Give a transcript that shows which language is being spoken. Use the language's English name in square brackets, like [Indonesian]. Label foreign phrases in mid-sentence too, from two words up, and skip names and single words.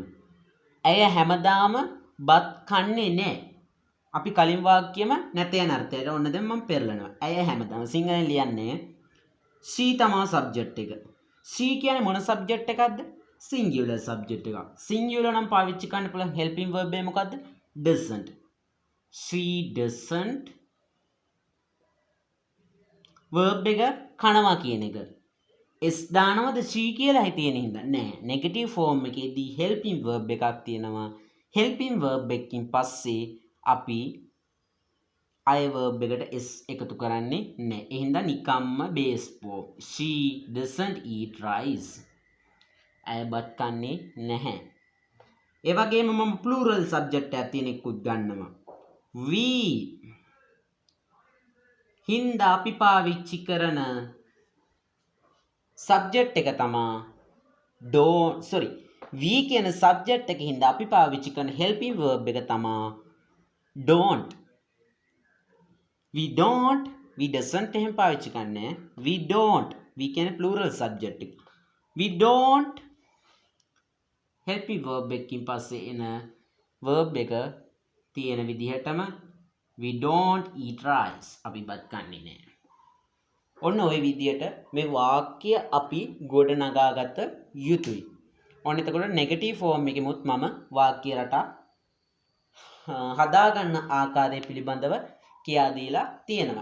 [Sinhala] ඇය හැමදාම බත් කන්නේ නැහැ. අපි කලින් වාක්‍යෙම නැත යන අර්ථයට ඔන්න දැන් මම පෙරලනවා. ඇය හැමදාම සිංහලෙන් ලියන්නේ she තමා subject එක. she කියන්නේ මොන සබ්ජෙක්ට් එකක්ද? [English] singular subject [Sinhala] එකක්. සිංගියුලර් නම් පාවිච්චි කරන්න පුළුවන් [English] helping verb [Sinhala] එක මොකද්ද? [English] doesn't. she doesn't verb [Sinhala] එක කනවා කියන එක. s දානවද she කියලා හිතේන හින්දා නෑ. [English] negative form [Sinhala] එකේදී [English] helping verb [Sinhala] එකක් තියෙනවා. [English] helping verb [Sinhala] එකකින් පස්සේ අපි [English] I verb [Sinhala] එකට s එකතු කරන්නේ නෑ. ඒ හින්දා නිකම්ම [English] base form. She doesn't eat rice. [Sinhala] ඇය බත් කන්නේ නැහැ. ඒ වගේම මම [English] plural subject [Sinhala] එකක් තියෙන එකකුත් ගන්නවා. we හින්දා අපි පාවිච්චි කරන subject එක තමයි [English] don't sorry we [Sinhala] කියන subject එක හින්දා අපි පාවිච්චි කරන helping verb එක තමයි don't. [English] we don't we doesn't [Sinhala] එහෙම පාවිච්චි කරන්නේ. [English] we don't we කියන plural subject එක. we don't helping verb [Sinhala] එකකින් පස්සේ එන [English] verb [Sinhala] එක තියෙන විදිහටම [English] we don't eat rice. [Sinhala] අපි බත් කන්නේ නැහැ. ඔන්න ওই විදිහට මේ වාක්‍ය අපි ගොඩනගාගත යුතුයි. ඔන්න එතකොට [English] negative form [Sinhala] එකෙමුත් මම වාක්‍ය රටා හදාගන්න ආකාරය පිළිබඳව කියා දීලා තියෙනවා.